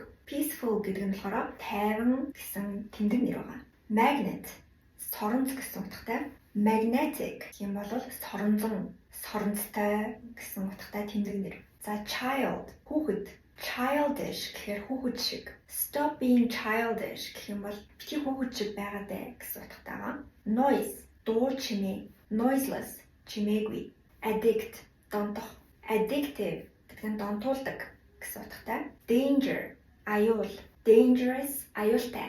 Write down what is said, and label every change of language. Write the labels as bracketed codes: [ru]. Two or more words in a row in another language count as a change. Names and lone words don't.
[mn] Peaceful гэдэг нь болохоор тайван гэсэн тэмдэг нэр байгаа. Magnet, соронц гэсэн утгатай. Magnetic юм бол соронзон, соронцтой гэсэн утгатай тэмдэг нэр. За child, хүүхэд. Childish гэхээр хүүхэд шиг. [en] Stop being childish [mn] гэх юм бол бити хүүхэд шиг байгаад бай гэсэн утгатай байгаа. Noise, дуу чимээ. Noiseless, чимээгүй. Addict, донтох. Addictive гэдэг нь донтуулдаг гэсэн утгатай. Danger, аюул. Dangerous, аюултай.